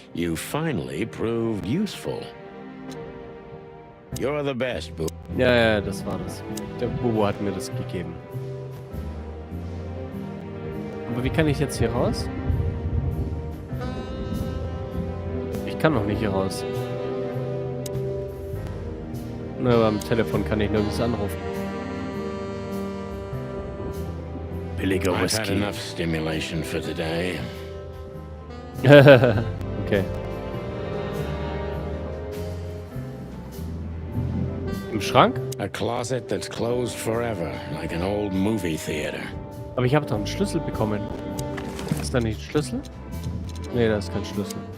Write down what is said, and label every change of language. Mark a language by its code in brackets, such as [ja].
[en] You finally proved useful. You're the best, Bubo. [de] Ja, das war das. Der Bubo hat mir das gegeben. Aber wie kann ich jetzt hier raus? Ich kann noch nicht hier raus. Na, beim Telefon kann ich nirgends anrufen. Billiger [en] I've had Whisky. enough stimulation for today. Okay. [de] Im Schrank? [en] A closet that's closed forever, like an old movie theater. [de] Aber ich habe doch einen Schlüssel bekommen. Ist da nicht ein Schlüssel? Nee, da ist kein Schlüssel.